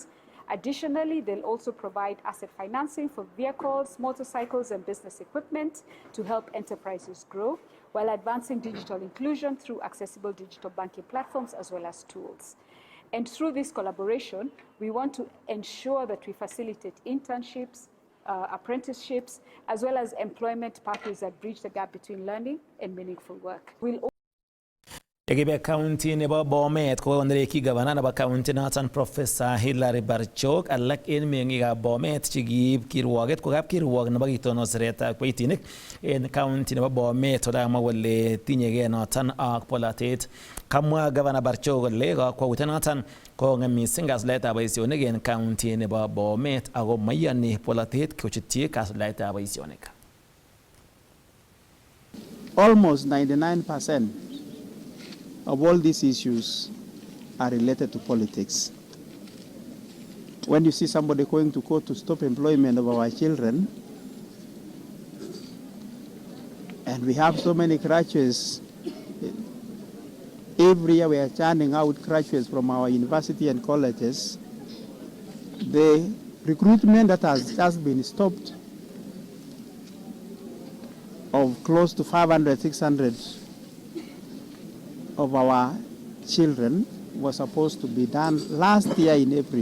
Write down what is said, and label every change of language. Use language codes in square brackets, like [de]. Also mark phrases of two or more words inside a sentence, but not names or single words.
[en] Additionally, they'll also provide asset financing for vehicles, motorcycles, and business equipment to help enterprises grow, while advancing digital inclusion through accessible digital banking platforms as well as tools. And through this collaboration, we want to ensure that we facilitate internships, apprenticeships, as well as employment pathways that bridge the gap between learning and meaningful work. [kln] Tegibe County nebo Bomet ko onreki governor nebo county noton Professor Hilary Barchok alak en mengikab Bomet chekib kirwoget ko kap kirwog nebo kitonoseretab kiboitinik en county nebo Bomet olamwa kole tinyegei noton ak polatet. Kamwa Governor Barchok kole kakwautiet noton kong'em mising kasuldaetab boisionik en county nebo Bomet ako maiyoni polatet kochutyi kasuldaetab boisionik. [en] Almost 99% of all these issues are related to politics. When you see somebody going to court to stop employment of our children, and we have so many graduates, every year we are churning out graduates from our university and colleges, the recruitment that has just been stopped of close to 500, 600 of our children was supposed to be done last year in April.